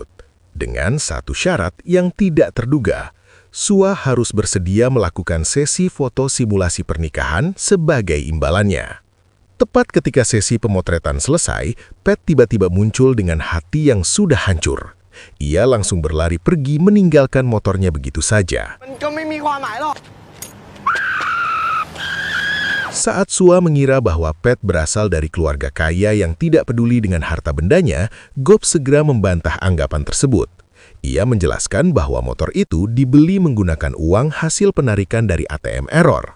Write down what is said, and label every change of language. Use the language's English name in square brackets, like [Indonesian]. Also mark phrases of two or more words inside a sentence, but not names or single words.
[Indonesian] Dengan satu syarat yang tidak terduga, Sua harus bersedia melakukan sesi foto simulasi pernikahan sebagai imbalannya. Tepat ketika sesi pemotretan selesai, Pat tiba-tiba muncul dengan hati yang sudah hancur. Ia langsung berlari pergi meninggalkan motornya begitu saja. [Thai] มันก็ไม่มีความหมายหรอก [Indonesian] Saat Sua mengira bahwa Pat berasal dari keluarga kaya yang tidak peduli dengan harta bendanya, Gop segera membantah anggapan tersebut. Ia menjelaskan bahwa motor itu dibeli menggunakan uang hasil penarikan dari [English] ATM error.